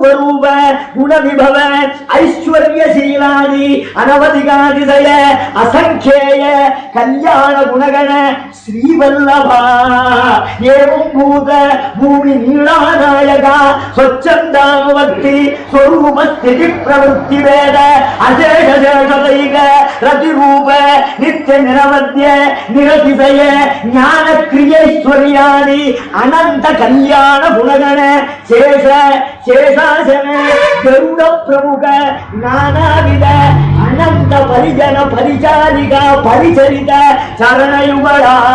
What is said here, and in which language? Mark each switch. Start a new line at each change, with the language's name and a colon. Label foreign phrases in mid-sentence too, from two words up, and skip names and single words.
Sanskrit: रूप गुणविभव ऐश्वर्यशीलादि अनवधिकातिशय असंख्येय कल्याण गुणगण श्रीवल्लभा एवं भूत भूमि नीळानायका स्वच्छन्दामवर्त्ति स्वरूपस्थिति प्रवृत्ति वेद अशेष शेषदैक रतिरूप नित्य निरवध्य निरतिशय ज्ञान क्रियैश्वर्याणि अनंत कल्याण गुणगण शेष शेषासन गरुड़ प्रमुख नानाविध अनंत परिजन परिचारिका परिचरित चरणयुगला